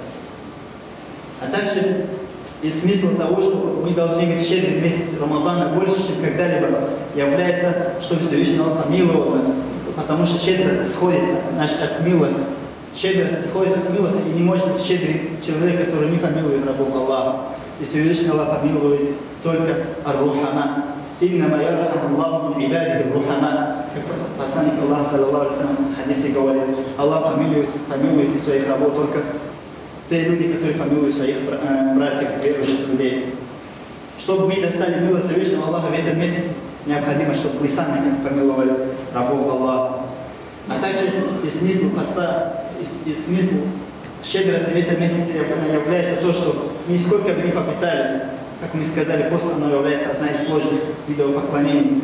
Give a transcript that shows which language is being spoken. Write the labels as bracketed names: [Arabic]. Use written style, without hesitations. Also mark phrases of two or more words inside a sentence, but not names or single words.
[Russian] А также и смысл того, что мы должны быть щедры в месяц Рамадана больше, чем когда-либо, является, чтобы Всевышний Аллах помиловал нас. Потому что щедрость исходит от милости. Щедрость исходит от милости, и не может быть щедрым человек, который не помилует рабов Аллаха. И Всевышний Аллах помилует только ар-Рухама. [Arabic] إنما يرحم الله من عباده الرحماء». [Russian] Как посланник Аллаха, [Arabic] صلى الله عليه وسلم, [Russian] в хадисе говорит: Аллах помилует своих рабов только те люди, которые помилуют своих братьев, верующих людей. Чтобы мы достали милость Всевышнего Аллаха в этом месяце, необходимо, чтобы мы сами помиловали рабов Аллаха. А также и смысл поста, и смысл щедрости в этом месяце является то, что мы сколько бы ни попытались, как мы сказали, пост является одна из сложных видов поклонений.